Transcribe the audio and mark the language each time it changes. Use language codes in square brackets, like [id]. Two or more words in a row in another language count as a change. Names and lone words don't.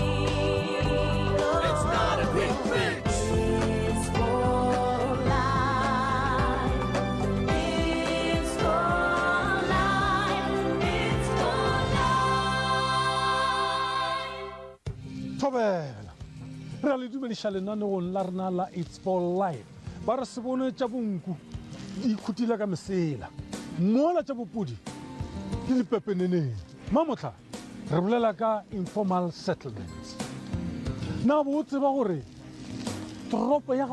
[en] It's not a quick fix. It's for life. It's for life. It's for life. [nso] Thobela re le dumedisha lenaneong la rena la It's for Life ba re se bone tša bonku di ikhutile ka mesela mola tša bopudi di lepepeneneng mamotla re bolela ka [en] informal settlements [nso] na bo tseba gore toropo ya